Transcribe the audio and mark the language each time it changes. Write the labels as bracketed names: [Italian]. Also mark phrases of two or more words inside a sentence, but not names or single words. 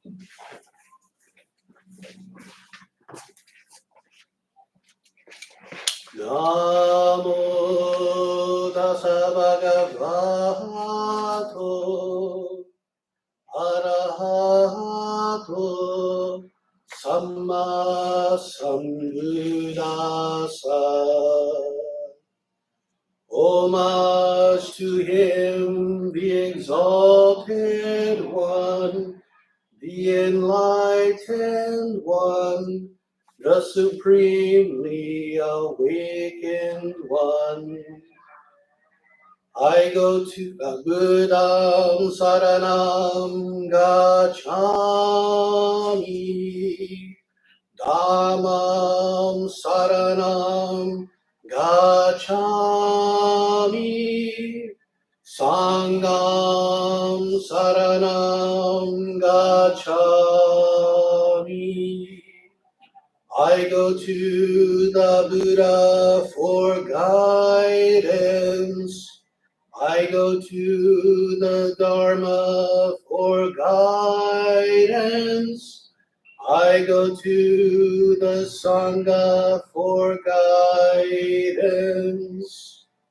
[Pali] Namo tassa bhagavato arahato samma sambuddhassa. [English] Homage to him, the exalted one, the enlightened one, the supremely awakened one. I go to [Pali] Buddham Saranam Gacchami, Dhammam Saranam Gacchami, Sangham Saranam Gacchami. [English] I go to the Buddha for guidance. I go to the Dharma for guidance. I go to the Sangha for guidance.